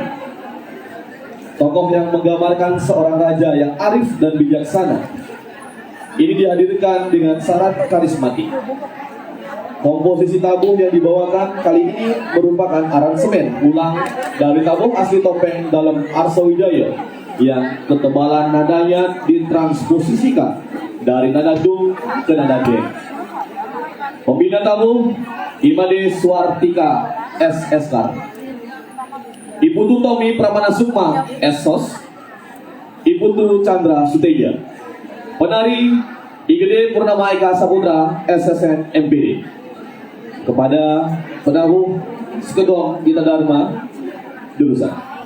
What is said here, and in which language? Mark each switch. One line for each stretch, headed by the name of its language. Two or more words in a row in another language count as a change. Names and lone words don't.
Indonesian: Tokoh yang menggambarkan seorang raja yang arif dan bijaksana ini dihadirkan dengan syarat karismatik. Komposisi tabuh yang dibawakan kali ini merupakan aransemen ulang dari tabuh asli topeng dalam Arsa Wijaya yang ketebalan nadanya ditransposisikan dari nada dung ke nada den. Pembina tabuh Imade Swartika SSK, Ibu Tu Tommy Pramana Sukma SSOS, Ibu Tu Chandra Suteja. Penari Igede Purnama Eka Saputra SSN MPD. Kepada penabuh Sekegong Gita Dharma Jurusan.